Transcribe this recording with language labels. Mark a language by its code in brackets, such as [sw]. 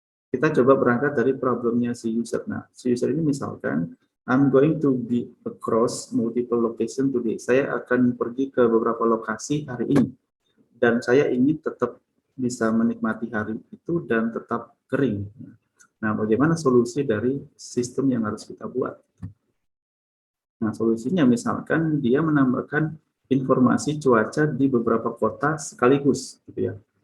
[id] Kita coba berangkat dari problemnya si user. Nah, si user ini misalkan [en] I'm going to be across multiple location today. [id] Saya akan pergi ke beberapa lokasi hari ini. Dan saya ingin tetap bisa menikmati hari itu dan tetap kering. Nah, bagaimana solusi dari sistem yang harus kita buat? Nah, solusinya misalkan dia menambahkan informasi cuaca di beberapa kota sekaligus, gitu ya.